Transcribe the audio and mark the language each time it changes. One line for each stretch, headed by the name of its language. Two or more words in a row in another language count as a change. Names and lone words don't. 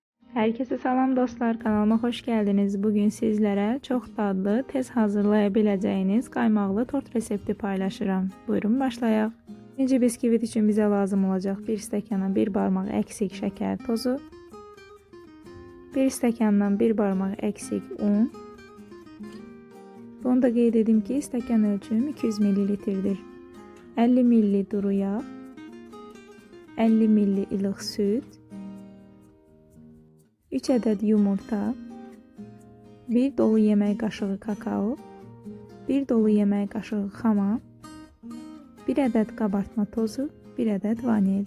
Azerbaijani: Herkese salam dostlar, kanalıma hoş geldiniz. Bugün sizlere çok dadlı, tez hazırlayabileceğiniz qaymaqlı tort resepti paylaşıram. Buyurun başlayaq. Birinci biskvit için bize lazım olacak 1 stəkana 1 barmaq eksik şeker tozu, 1 stəkandan 1 barmaq eksik un. Bunu da qeyd edim ki, stəkan ölçüm 200 ml-dir. 50 ml duru yağ, 50 ml ilıq süt, 3 ədəd yumurta, 1 dolu yemək qaşığı kakao, 1 dolu yemək qaşığı xama, 1 ədəd qabartma tozu, 1 ədəd vanil.